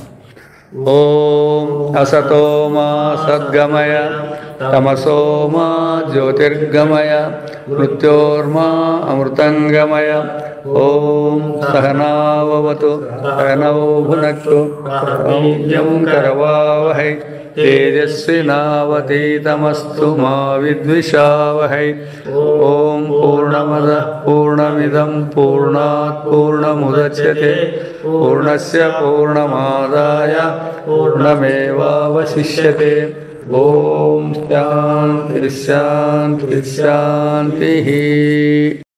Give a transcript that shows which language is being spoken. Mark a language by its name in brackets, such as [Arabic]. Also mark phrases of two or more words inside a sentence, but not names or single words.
[Sanskrit] ఓం అసతో మా సద్గమయ తమసోమా జ్యోతిర్గమయ మృత్యోర్మా అమృతంగమయ. ఓం సహనావతు సహనౌ భునక్తు సౌమ్యం కరవావహై తేజస్వినావతీతమస్తు మా విద్విషావహై. ఓం పూర్ణమద పూర్ణమిదం పూర్ణాత్ పూర్ణముదచ్యతే పూర్ణస్య పూర్ణమాదాయ పూర్ణమేవావశిష్యతే. ఓం శాంతి శాంతి శాంతి.